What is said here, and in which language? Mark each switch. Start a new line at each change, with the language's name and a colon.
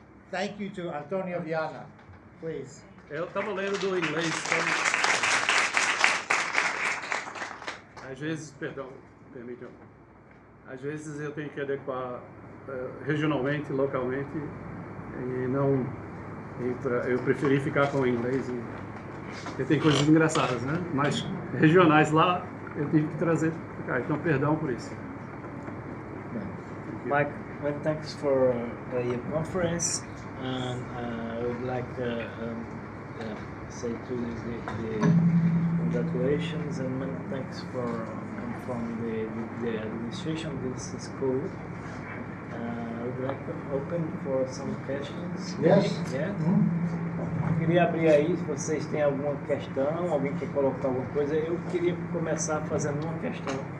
English: Thank you to Antonio Viana, please.
Portuguese: Eu estava lendo do inglês, então... Às vezes, perdão, permitam. Às vezes eu tenho que adequar regionalmente, localmente, e não... Eu preferi ficar com o inglês, porque tem coisas engraçadas, né? Mas regionais lá eu tive que trazer para cá, então perdão por isso.
English: Mike, thanks for your conference, and I would like to say to you the congratulations and many thanks from the administration of this school. I would like to open for some questions. Yes. Yeah.
Portuguese: Eu queria abrir aí, se vocês têm alguma questão, alguém quer colocar alguma coisa. Eu queria começar fazendo uma questão.